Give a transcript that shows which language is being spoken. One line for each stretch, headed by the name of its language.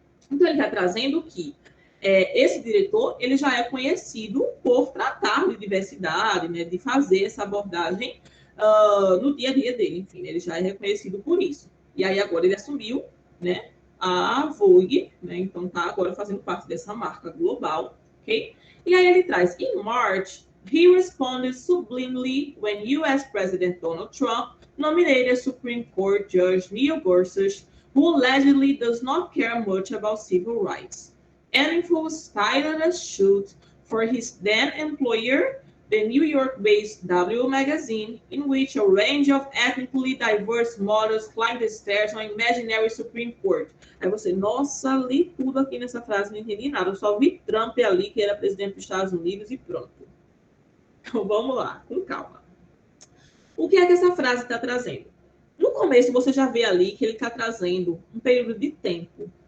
Portuguese: Então, ele está trazendo que esse diretor, ele já é conhecido por tratar de diversidade, né, de fazer essa abordagem no dia a dia dele, enfim, ele já é reconhecido por isso. E aí, agora ele assumiu, né, a Vogue, né, então tá agora fazendo parte dessa marca global, ok? E aí ele traz,
English: in March, he responded sublimely when U.S. President Donald Trump nominated Supreme Court Judge Neil Gorsuch, who allegedly does not care much about civil rights. Enninful styled a shoot for his then employer, the New York-based W magazine, in which a range of ethnically diverse models climbed the stairs on imaginary Supreme Court.
Portuguese: Aí você, nossa, li tudo aqui nessa frase, não entendi nada. Eu só vi Trump ali, que era presidente dos Estados Unidos, e pronto. Então vamos lá, com calma. O que é que essa frase está trazendo? No começo, você já vê ali que ele está trazendo um período de tempo.